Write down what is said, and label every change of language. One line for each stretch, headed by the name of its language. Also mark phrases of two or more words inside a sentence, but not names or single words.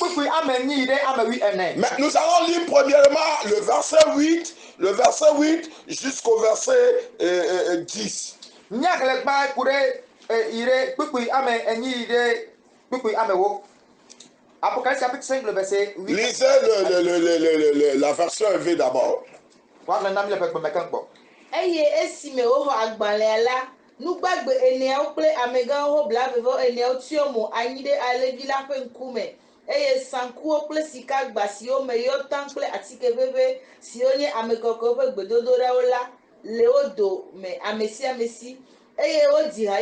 French: Mais nous allons lire premièrement le verset 8 jusqu'au verset 10. Apocalypse chapitre 5, le verset 8. Lisez la version EV d'abord.
Ewe: Eye esime oho agbalẽ la nugbagbe eneawo kple amegawo blavevo eneawo tsyɔ mo anyi ɖe alevi la ƒe ŋkume eye sankuwo kple sikagba siwo me yɔ tam kple atike ʋeʋẽ siwo nye amekɔkɔwo ƒe gbedodoɖawo la le wo dome ame sia ame si eye wodzi ha